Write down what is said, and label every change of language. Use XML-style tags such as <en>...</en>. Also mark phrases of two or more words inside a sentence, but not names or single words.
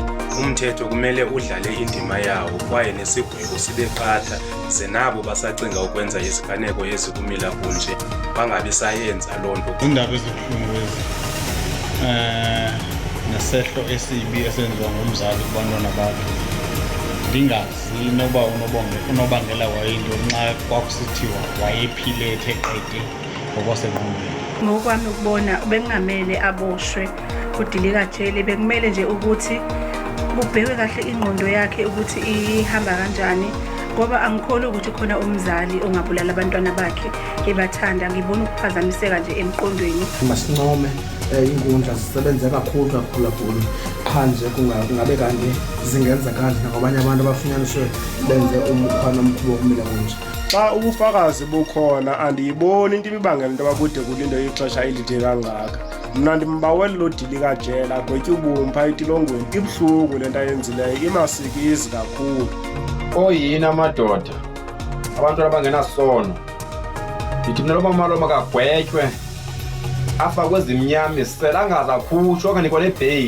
<xh>Umthetho kumele udlale indima yawo kwaye nesigwebo sibe qatha ze nabo basacinga ukwenza iziganeko ezikumila kunje bangabi sayenza lonto.</xh> <zu>Indaba ezibuhlungu lezi nesehlo esibi esenziwa ngumzali kubantwana bakhe.</zu> <xh>Ndingazi noba unobangela wayinto nxa kwakusithiwa wayephile ethe qede ngokwasengqondweni.</xh> <zu>Ngokwami ukubona bengamele aboshwe udilika jele, bekumele nje ukuthi kubhekwe kahle ingqondo yakhe ukuthi ihamba kanjani, ngoba angikholwa ukuthi khona umzali ongabulala abantwana bakhe ebathanda. Ngibona ukuphazamiseka nje emqondweni.</zu> <xh>Masincome inkundla zisebenze kakhulu qha nje kungabe kanti zingenza kanti nabanye abantu abafunyaniswe benze umkhwana omkhulu wokumila kunje. Xa ubufakazi bukhona andiyiboni into ibibangela into abakude kulinde ixesha elide kangaka. Mna ndimbawela lo dilika jela agwetye ubumpha etilongweni. Ibuhlungu le nto ayenzileyo, imasikizi kakhulu. Oyini amadoda abantwana abangenasono ndithi mna loba malo makagwetywe afakwe ezimnyama selangaza khutshwa okanye kwanebheyili.</xh>